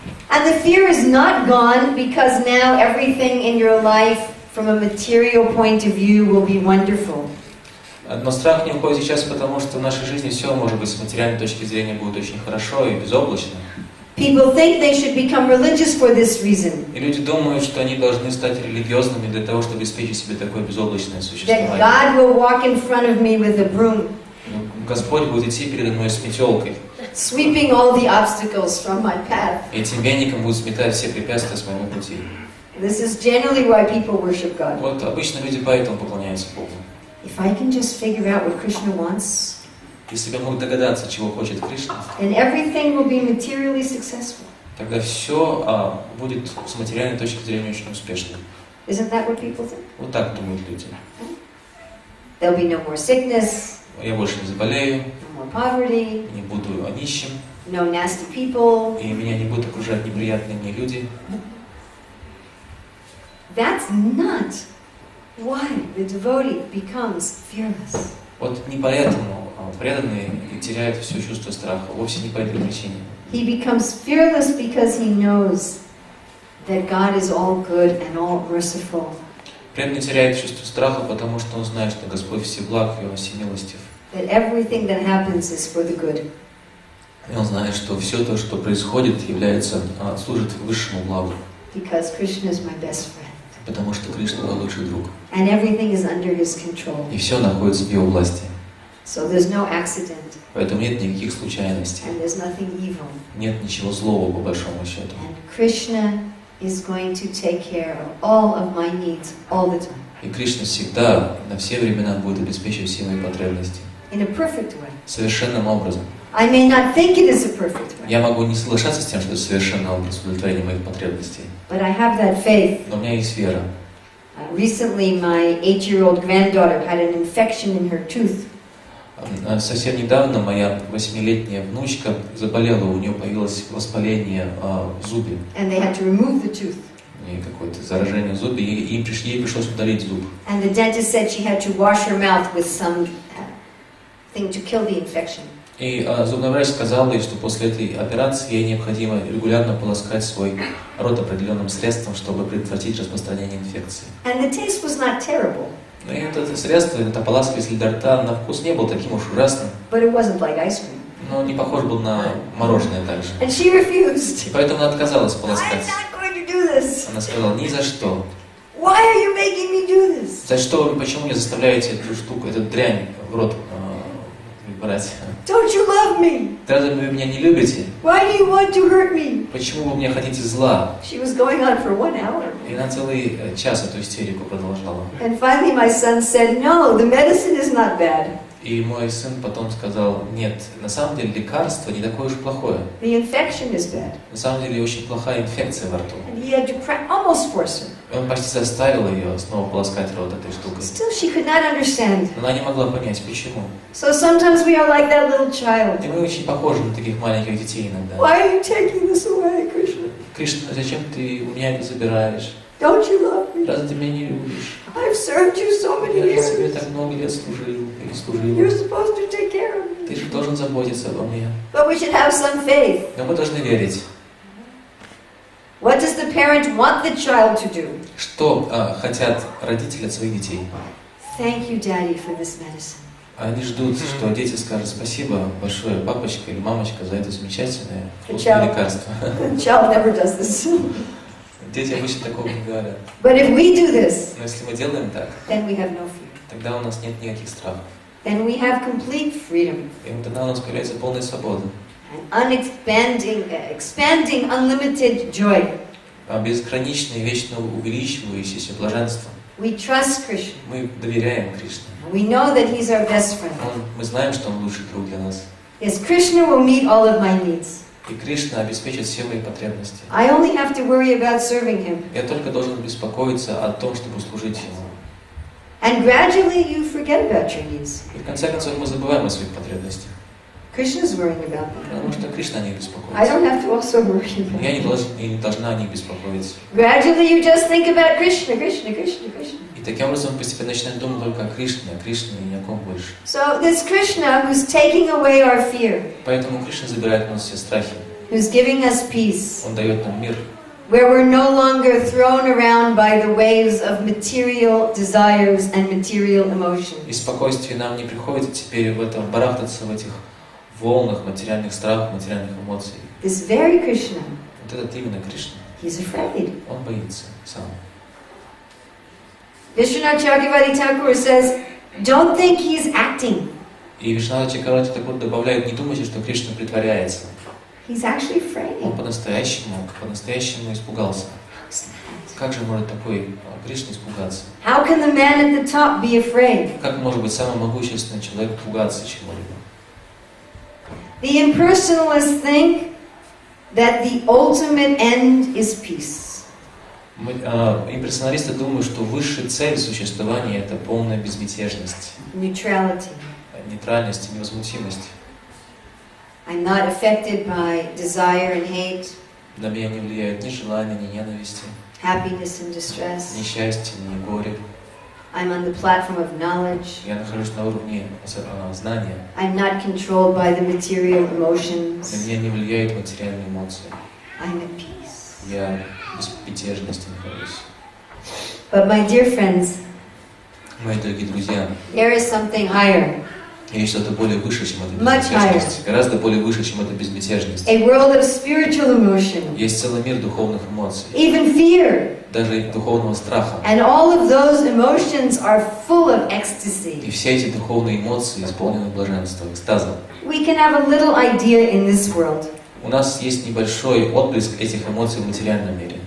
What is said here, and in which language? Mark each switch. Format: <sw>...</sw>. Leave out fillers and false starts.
<en>And the fear is not gone because now everything in your life from a material point of view will be wonderful.</en> <ru>Но страх не уходит сейчас, потому что в нашей жизни все, может быть, с материальной точки зрения будет очень хорошо и безоблачно.</ru> <en>People think they should become religious for this reason.</en> <ru>И люди думают, что они должны стать религиозными для того, чтобы обеспечить себе такое безоблачное</ru> <en>That</en> <ru>существование.</ru> <en>God will walk in front of me with a broom,</en> <ru>Господь будет идти передо мной с метелкой,</ru> <en>sweeping all the obstacles from my path.</en> <ru>и этим веником будет сметать все препятствия с моего пути.</ru> <en>This is generally why people worship God.</en> <ru>Вот обычно люди поэтому поклоняются Богу.</ru> <en>If I can just figure out what Krishna wants,</en> <ru>Если я могу догадаться, чего хочет Кришна,</ru> <en>then everything will be materially successful.</en> <ru>тогда все будет с материальной точки зрения очень успешным.</ru> <en>Isn't that what people think?</en> <ru>Вот так думают люди.</ru> <en>There'll be no more sickness,</en> <ru>Я больше не заболею,</ru> <en>no more poverty,</en> <ru>не буду нищим,</ru> <en>no nasty people.</en> <ru>и меня не будут окружать неприятные мне люди.</ru> <en>That's not why the devotee becomes fearless.</en> <ru>Вот не поэтому преданные теряют все чувство страха, вовсе не по этой причине.</ru> <en>He becomes fearless because he knows that God is all good and all merciful.</en> <ru>Преданный теряет чувство страха, потому что он знает, что Господь всеблаг и Он всемилостив.</ru> <en>That everything that happens is for the good.</en> <ru>И он знает, что все то, что происходит, служит высшему благу,</ru> <en>Because Krishna is my best friend.</en> <ru>потому что Кришна мой лучший друг.</ru> <en>And everything is under his control.</en> <ru>И все находится в его власти.</ru> <en>So there's no accident.</en> <ru>Поэтому нет никаких случайностей.</ru> <en>And there's nothing evil.</en> <ru>Нет ничего злого, по большому счету.</ru> <en>And Krishna is going to take care of all of my needs all the time.</en> <ru>И Кришна всегда, на все времена будет обеспечивать все мои потребности.</ru> <en>In a perfect way.</en> <ru>Совершенным образом.</ru> <en>I may not think it is a perfect way.</en> <ru>Я могу не соглашаться с тем, что это совершенный образ удовлетворения моих потребностей.</ru> <en>But I have that faith.</en> <ru>Но у меня есть вера.</ru> <en>Recently, my 8-year-old granddaughter had an infection in her tooth.</en> <ru>Совсем недавно моя 8-летняя внучка заболела, у нее появилось воспаление в зубе.</ru> <en>And they had to remove the tooth.</en> <ru>И какое-то заражение в зубе, и ей пришлось удалить зуб.</ru> <en>And the dentist said she had to wash her mouth with some thing to kill the infection.</en> <ru>И зубной врач сказал ей, что после этой операции ей необходимо регулярно полоскать свой рот определенным средством, чтобы предотвратить распространение инфекции.</ru> <en>And the taste was not terrible.</en> <ru>И это средство, эта полоска для рта, на вкус не был таким уж ужасным,</ru> <en>But it wasn't like ice cream.</en> <ru>но не похож был на мороженое также.</ru> <en>And she refused.</en> <ru>И поэтому она отказалась</ru> <en>I'm</en> <ru>полоскать.</ru> <en>not going to do this.</en> <ru>Она сказала, ни за что.</ru> <en>Why Why are you making me do this?</en> <ru>За что вы, почему мне заставляете эту штуку, эту дрянь в рот брать?</ru> <en>Don't you love me?</en> <ru>Разве вы меня не любите?</ru> <en>Why do you want to hurt me?</en> <ru>Почему вы мне хотите зла?</ru> <en>She was going on for 1 hour.</en> <ru>И она целый час эту истерику продолжала.</ru> <en>And finally my son said, no, the medicine is not bad.</en> <ru>И мой сын потом сказал, нет, на самом деле лекарство не такое уж плохое.</ru> <en>The infection is bad.</en> <ru>На самом деле очень плохая инфекция во рту.</ru> <en>And he had to almost force her.</en> <ru>И он почти заставил ее снова полоскать рот этой штукой.</ru> <en>Still she could not understand.</en> <ru>Но она не могла понять, почему.</ru> <en>So sometimes we are like that little child.</en> <ru>И мы очень похожи на таких маленьких детей иногда.</ru> <en>Why are you taking this away, Krishna?</en> <ru>Кришна, зачем ты у меня это забираешь?</ru> <en>Don't you love me?</en> <ru>Разве ты меня не любишь?</ru> <en>I've served you so many</en> <ru>Я же тебе</ru> <en>years.</en> <ru>так много лет служил или</ru> <en>You're</en> <ru>служила.</ru> <en>supposed to take care of me.</en> <ru>Ты же должен заботиться обо мне.</ru> <en>But we should have some faith.</en> <ru>Но мы должны верить.</ru> <en>What does the parent want the child to do?</en> <ru>Что хотят родители от своих детей?</ru> <en>Thank you, Daddy, for this medicine.</en> <ru>Они ждут, что дети скажут спасибо большое, папочка или мамочка, за это замечательное вкусное</ru> <en>Child.</en> <ru>лекарство.</ru> <en>The child never does this.</en> <ru>Дети обычно такого не говорят.</ru> <en>But if we do this,</en> <ru>Но если мы делаем так,</ru> <en>then we have no fear.</en> <ru>тогда у нас нет никаких страхов.</ru> <en>Then we have complete freedom.</en> <ru>И тогда у нас появляется полная свобода.</ru> <en>And expanding, unlimited joy.</en> <ru>Безграничное, вечно увеличивающееся блаженство.</ru> <en>We trust Krishna.</en> <ru>Мы доверяем Кришне.</ru> <en>We know that He's our best friend.</en> <ru>Мы знаем, что Он лучший друг для нас.</ru> <en>Yes, Krishna will meet all of my needs.</en> <ru>И Кришна обеспечит все мои потребности.</ru> <en>I only have to worry about serving Him.</en> <ru>Я только должен беспокоиться о том, чтобы служить Ему.</ru> <en>And gradually you forget about your needs.</en> <ru>И в конце концов мы забываем о своих потребностях.</ru> <en>Krishna's worrying about them.</en> <ru>Потому что Кришна о них</ru> <en>I</en> <ru>беспокоится.</ru> <en>don't have to also worry about</en> <ru>Я</ru> <en>them.</en> <ru>не должна о них беспокоиться.</ru> <en>Gradually you just think about Krishna, Krishna, Krishna, Krishna.</en> <ru>И таким образом мы постепенно начинаем думать только о Кришне и ни о ком больше.</ru> <en>So this Krishna who's taking away our fear,</en> <ru>Поэтому Кришна забирает у нас все страхи.</ru> <en>who's giving us peace,</en> <ru>Он дает нам мир,</ru> <en>where we're no longer thrown around by the waves of material desires and material emotions.</en> <ru>и спокойствие нам не приходится теперь в этом барахтаться в этих волнах материальных страхов, материальных эмоций.</ru> <en>This very Krishna,</en> <ru>Вот этот именно Кришна.</ru> <en>he's afraid.</en> <ru>Он боится сам.</ru> <en>Vishwanath Chakravarti Thakur says, don't think he's acting.</en> <ru>И Вишнава Чакраварти Такур добавляет, не думайте, что Кришна притворяется.</ru> <en>He's actually afraid.</en> <ru>Он по-настоящему испугался. Как же может такой Кришна испугаться?</ru> <en>How can the man at the top be afraid?</en> <ru>Как может быть самый могущественный человек пугаться чего-либо?</ru> <en>The impersonalists think that the ultimate end is peace.</en> <ru>Имперсоналисты думают, что высшая цель существования – это полная безмятежность,</ru> <en>Neutrality.</en> <ru>нейтральность и невозмутимость.</ru> <en>I'm not affected by desire and hate,</en> <ru>На меня не влияют ни желания, ни ненависти,</ru> <en>happiness and</en> <ru>ни</ru> <en>distress.</en> <ru>счастье, ни горе.</ru> <en>I'm on the platform of knowledge.</en> <ru>Я нахожусь на уровне знания.</ru> <en>I'm not controlled by the material</en> <ru>На</ru> <en>emotions.</en> <ru>меня не влияют материальные эмоции.</ru> <en>I'm at peace.</en> <ru>Я в безмятежности нахожусь.</ru> <en>But my dear friends,</en> <ru>Мои дорогие друзья,</ru> <en>there is something higher.</en> <ru>есть что-то более выше, чем эта</ru> <en>Much</en> <ru>безмятежность. Гораздо более выше, чем эта безмятежность.</ru> <en>A world of spiritual emotion.</en> <ru>Есть целый мир духовных эмоций,</ru> <en>Even fear.</en> <ru>даже и духовного страха.</ru> <en>And all of those emotions are full of</en> <ru>И</ru> <en>ecstasy.</en> <ru>все эти духовные эмоции исполнены блаженством, экстазом.</ru> <en>We can have a little idea in this world</en> <ru>У нас есть небольшой отблеск этих эмоций в материальном мире.</ru>